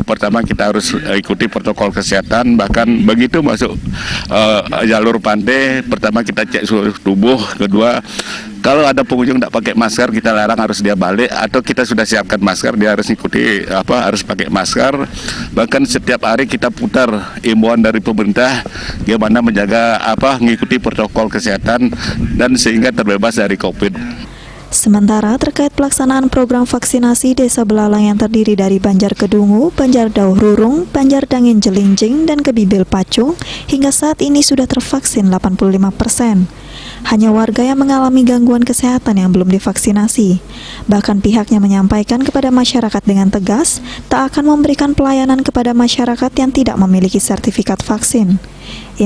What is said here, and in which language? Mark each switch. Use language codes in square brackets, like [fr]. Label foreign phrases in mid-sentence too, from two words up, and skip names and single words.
[id] Pertama kita harus ikuti protokol kesehatan, bahkan begitu masuk jalur pantai pertama kita cek suhu tubuh, kedua kalau ada pengunjung tidak pakai masker kita larang, harus dia balik, atau kita sudah siapkan masker dia harus ikuti harus pakai masker. Bahkan setiap hari kita putar imbauan dari pemerintah bagaimana menjaga mengikuti protokol kesehatan dan sehingga terbebas dari COVID. Sementara terkait pelaksanaan program vaksinasi Desa Belalang yang terdiri dari Banjar Kedungu, Banjar Dauh Rurung, Banjar Dangin Jelinjing, dan Kebibil Pacung, hingga saat ini sudah tervaksin 85%. Hanya warga yang mengalami gangguan kesehatan yang belum divaksinasi. Bahkan pihaknya menyampaikan kepada masyarakat dengan tegas, tak akan memberikan pelayanan kepada masyarakat yang tidak memiliki sertifikat vaksin.